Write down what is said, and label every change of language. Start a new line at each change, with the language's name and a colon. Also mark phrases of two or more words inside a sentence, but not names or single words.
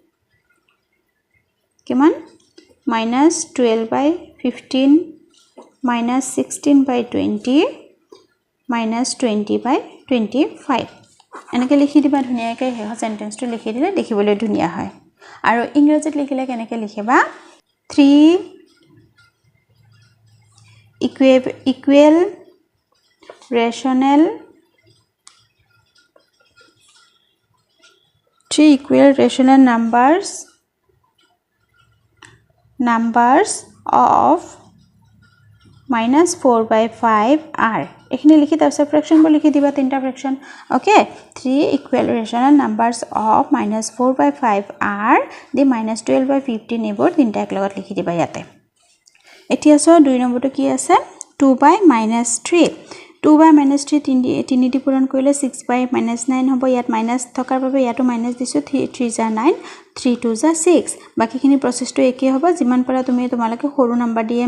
Assamese: কিমান -12/15 -16/20 -20/25 এনেকে লিখি দিবা ধুনিয়াকৈ হেহ সেন্টেন্সটো লিখি দিলে দেখিবলৈ ধুনিয়া হয় আৰু ইংৰাজীত লিখিলে কেনেকৈ লিখিবা 3
English: equal rational numbers of -4/5 are
Assamese: এখানে লিখি তাৰপিছত ফ্ৰেকশন বল লিখি দিবা তিনটা ফ্ৰেকশন ওকে
English: 3 equal rational numbers of -4/5 are the -12/15
Assamese: এবোৰ তিনটা একলগত লিখি দিবা ইয়াতে এতিয়া সো 2 নম্বৰটো কি আছে 2/-3 2/-3 3 দি পূৰণ কৰিলে 6/-9 হ'ব ইয়াত মাইনাস থকাৰ বাবে ইয়াটো মাইনাস দিছো 3 * 9 3 2 6 বাকিখিনি প্ৰসেসটো একে হ'ব যিমান পৰা তুমি তোমালকে সৰু নাম্বাৰ দিয়ে